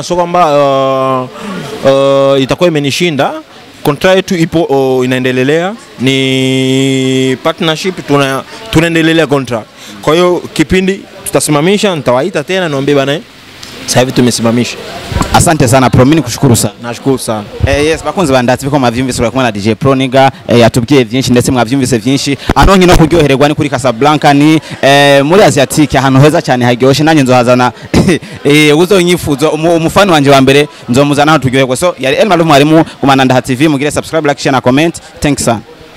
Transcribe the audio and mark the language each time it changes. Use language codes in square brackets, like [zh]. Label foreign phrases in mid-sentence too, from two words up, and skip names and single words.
[sw] sio kwamba itakuwa imenishinda. Contract yetu ipo inaendelea, ni partnership, tunaendelea contract. Kwa hiyo kipindi tutasimamisha, nitawaita tena niombe bana, sasa hivi tumesimamisha. Asante sana Pro, mimi kushukuru sana. Nashukuru sana. Yes, [rn] bakunzi bandati biko mavyumvise uri kumwe na DJ Pro niga yatubwiye byinshi ndetse mwavyumvise byinshi. Anonye no kuryohererwa ni kuri Casablanca, ni muri Asiatique ahantu heza cyane haryoshe, nanjye nzohazana uzonyifuzo umufani wanje wa mbere nzomuzana aho turyoherwa. So yari Elmalum mwarimu ku Mananda TV, mugire subscribe, [en] like, share [rn] na comment. Thanks sana.